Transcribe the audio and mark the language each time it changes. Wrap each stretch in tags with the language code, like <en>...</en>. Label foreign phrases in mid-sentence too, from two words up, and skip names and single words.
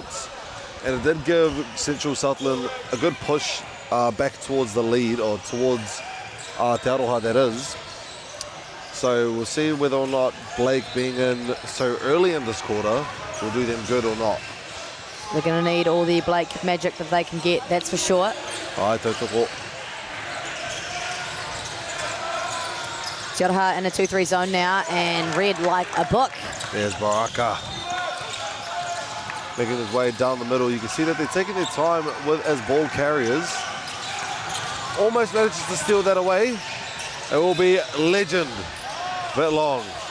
<en>And it did give Central Southland a good push back towards the lead, or towards Te Aroha, that is. So we'll see whether or not Blake being in so early in this quarter will do them good or not. They're going to need all the Blake magic that they can get, that's for sure.</en> <mi>Ai tautoko.</mi> <en>Te Aroha in a 2-3 zone now, and read like a book. There's Baraka. Making his way down the middle. You can see that they're taking their time as ball carriers. Almost manages to steal that away. It will be Legend. Bit long.</en>